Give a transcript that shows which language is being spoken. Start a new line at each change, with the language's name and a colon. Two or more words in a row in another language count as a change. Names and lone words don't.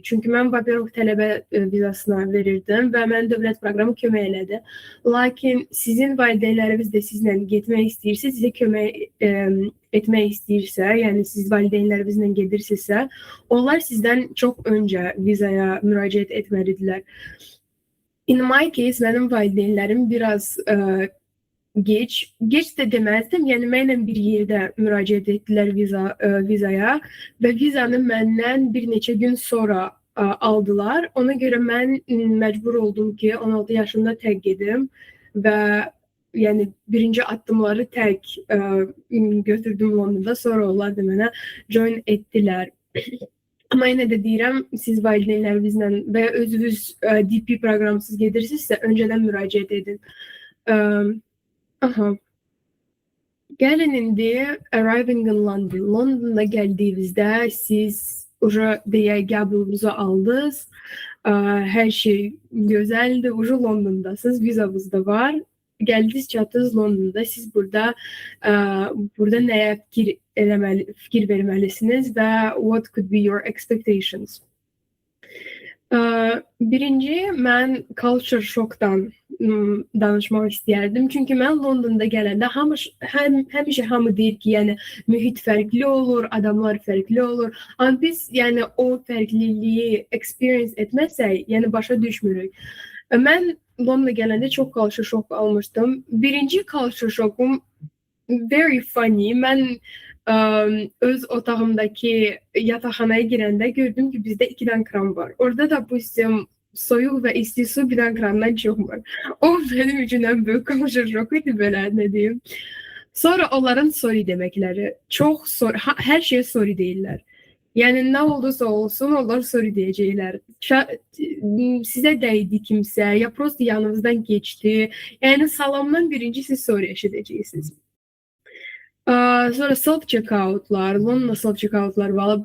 Azerbaijani: Çünki mən Baberov tələbə vizasına verirdim və mən dövlət proqramı kömək elədi. Lakin sizin valideynləriniz də sizlə getmək istəyirsə, sizə kömək etmək istəyirsə, yəni siz valideynlərinizlə gedirsinizsə, onlar sizdən çox öncə vizaya müraciət etməlidirlər.
English: In my case,
Azerbaijani: mənim valideynlərim biraz geç də deməzdim. Yəni mənlə bir yerdə müraciət etdilər vizaya və vizanı məndən bir neçə gün sonra aldılar. Ona görə mən məcbur oldum ki, 16 yaşında tək gedim və yəni birinci addımları tək götürdüm Londonda. Sonra onlar da mənə join etdilər. Amma yenə də deyirəm, siz valideynlərinizlə və ya özünüz DP proqramsız gedirsinizsə, öncədən müraciət edin. Aha. Gəlin indi
English: arriving in London.
Azerbaijani: London'a geldiğinizde siz уже diye qəbulunuzu aldınız.
Turkish: Her şey güzeldi. Уже London'dasınız. Vizanız da var.
Azerbaijani: Geldiniz çatdınız London'da. Siz burada nəyə fikir verməlisiniz və
English: what could be your expectations?
Azerbaijani: Birinci, mən
English: culture shock'dan
Azerbaijani: danışmaq istəyərdim. Çünki mən Londonda gələndə həmişə hamı deyir ki, yəni mühit fərqli olur, adamlar fərqli olur. Amma biz yəni o fərqliliyi experience etməsək, yəni başa düşmürük. Mən Londona gələndə çox
English: culture shock
Azerbaijani: almışdım. Birinci
English: culture shock'um very funny.
Azerbaijani: Mən öz otağımdaki yataqxanaya girəndə gördüm ki, bizdə 2 dənə kran var. Orada da bu soyuq və isti su bir dənə krandan çıxmır. O benim üçün ən böyük
English: culture shock
Azerbaijani: idi, belə nə deyim. Sonra onların sorry deməkləri. Çox sorry, hər şeyə sorry deyirlər. Yəni nə olursa olsun, onlar sorry deyəcəklər. Sizə dəydi kimsə, ya prosto yanınızdan geçti. Yəni salamdan birinci siz sorry eşidəcəksiniz. Sonra self-checkoutlar, London'da self-checkoutlar var.